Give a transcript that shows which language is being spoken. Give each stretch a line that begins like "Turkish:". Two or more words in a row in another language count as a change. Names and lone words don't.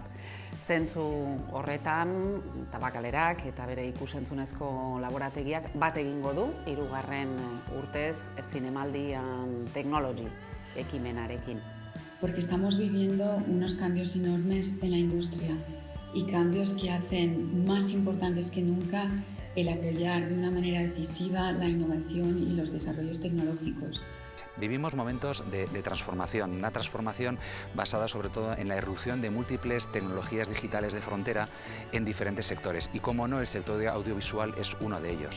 Basque: Zentzu horretan, Tabakalerak eta bere ikusentzunezko laborategiak bat egingo du, 3. urtez Zinemaldia Technology ekimenarekin.
Spanish: Porque estamos viviendo unos cambios enormes en la industria y cambios que hacen más importantes que nunca el apoyar de una manera decisiva la innovación y los desarrollos tecnológicos. Vivimos momentos de transformación, una transformación basada sobre todo en la irrupción de múltiples tecnologías digitales de frontera en diferentes sectores y, como no, el sector audiovisual es uno de ellos.